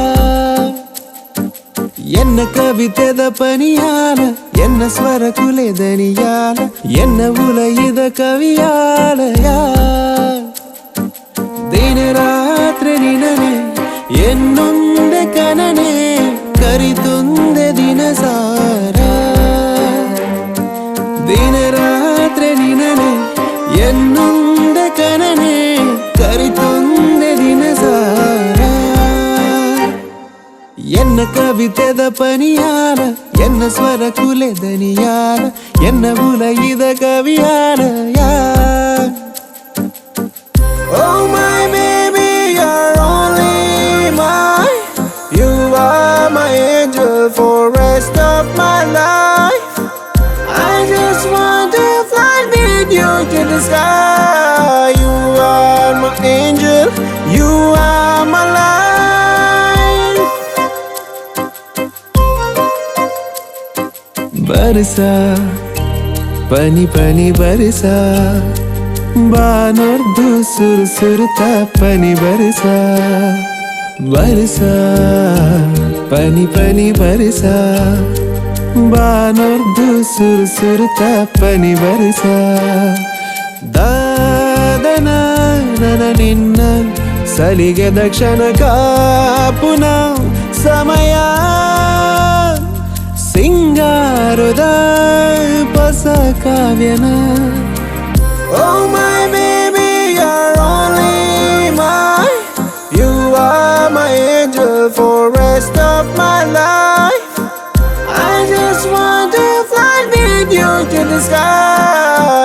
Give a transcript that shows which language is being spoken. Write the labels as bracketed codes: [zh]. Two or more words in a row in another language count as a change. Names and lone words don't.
[tcy] ಎನ್ನ ಕವಿತೆದ ಪನಿಯಾಲ ಎನ್ನ ಸ್ವರ ಕುಲೆದನಿಯಾಲ ಎನ್ನ ಉಲಯದ ಕವಿಯಾಲಯ ದಿನ ರಾತ್ರಿ ನಿನನೆ ಎನ್ನೊಂದೆ ಕನನೆ ಕರಿತೊಂದೆ ದಿನ ಸಾರ ದಿನ ರಾತ್ರಿ ನಿನನೆ ಎನ್ನೊಂದೆ ಕನನೆ ಕರಿತೊಂದೆ ದಿನ ಸಾರ ಎನ್ನ ಕವಿತೆದ ಪನಿಯಾಲ ಎನ್ನ ಸ್ವರ ಕುಲೆದನಿಯಾಲ ಎನ್ನ ಉಲಯಿದ ಕವಿಯಾಲಯ [en] Oh my baby, you're only mine. You are my angel for rest of my life. I just want to fly with you to the sky. You are my angel, you are my life. [hi] बरसा, पानी पानी बरसा, [tcy] ಬಾನೊರ್ದು ಸುರು ಸುರುತ ಪನಿ ಬರಿಸ ಬರಿಸ ಪನಿ ಪನಿ ಬರಿಸ ಬಾನೊರ್ದು ಸುರು ಸುರುತ ಪನಿ ಬರಿಸ ದಾದನ ನನ ನಿನ್ನ ಸಲಿಗೆ ದಕ್ಷಿಣ ಕಾಪುನ ಸಮಯ ಸಿಂಗಾರದ ಪಸ ಕಾವ್ಯನ [en] Oh my baby, you're only mine. You are my angel for rest of my life. I just want to fly with you to the sky.